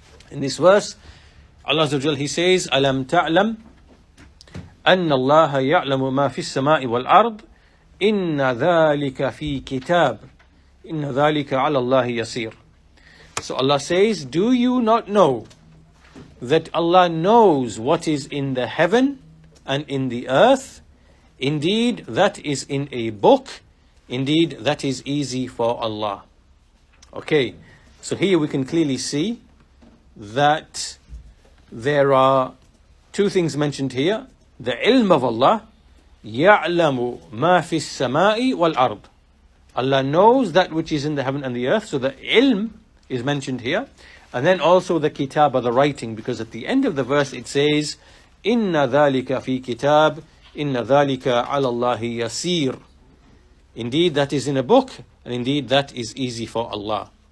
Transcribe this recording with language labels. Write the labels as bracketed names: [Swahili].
[English] In this verse, Allah Azza wa Jal, He says, [Arabic] أَلَمْ تَعْلَمْ أَنَّ اللَّهَ يَعْلَمُ مَا فِي السَّمَاءِ وَالْأَرْضِ إِنَّ ذَلِكَ فِي كِتَابٍ إِنَّ ذَلِكَ عَلَى اللَّهِ يَسِيرٌ. [English] So Allah says, do you not know that Allah knows what is in the heaven and in the earth? Indeed, that is in a book. Indeed, that is easy for Allah. Okay, so here we can clearly see that there are two things mentioned here. The ilm of Allah, [Arabic] يَعْلَمُ مَا فِي السَّمَاءِ وَالْأَرْضِ. [English] Allah knows that which is in the heaven and the earth. So the ilm is mentioned here. And then also the kitab, the writing, because at the end of the verse it says, [Arabic] إِنَّ ذَلِكَ فِي كِتَابٍ إِنَّ ذَلِكَ عَلَى اللَّهِ يَسِيرٌ. [English] Indeed, that is in a book, and indeed that is easy for Allah.